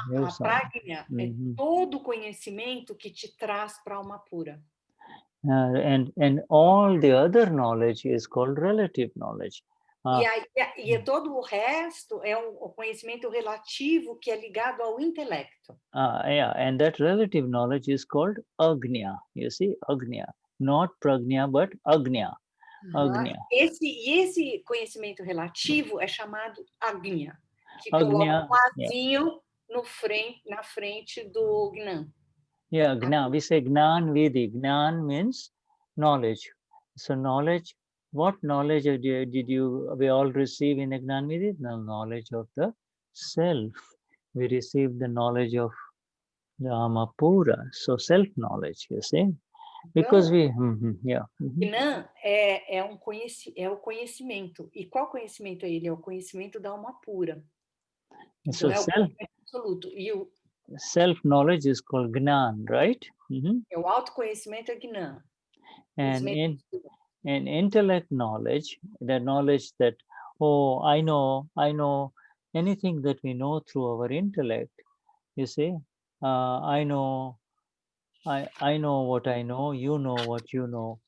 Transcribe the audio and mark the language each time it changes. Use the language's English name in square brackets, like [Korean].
[Portuguese] A prajna é todo o conhecimento que te traz para a alma pura. [English] And all the other knowledge is called relative knowledge. [Portuguese] E todo o resto é o conhecimento relativo que é ligado ao intelecto. [English] And that relative knowledge is called agnya. You see, agnya, not prajna, but agnya. Agnya. [Portuguese] Esse conhecimento relativo é chamado agnya, que coloca um azinho na frente do Gnan. [English] Yeah, Gnan. We say Gnan Vidi. Gnan means knowledge. So knowledge, what knowledge did we all receive in the Gnan Vidi? The knowledge of the self. We receive the knowledge of the Amapura. So self-knowledge, you see. Because [Portuguese] Gnan é o conhecimento. E qual conhecimento é ele? É o conhecimento da alma pura. Então, é o conhecimento absoluto. E o [English] self-knowledge is called Gnan, right? [Portuguese] O autoconhecimento é Gnan. [English] And intellect knowledge, the knowledge that, I know anything that we know through our intellect, you see. I know what I know, you know what you know.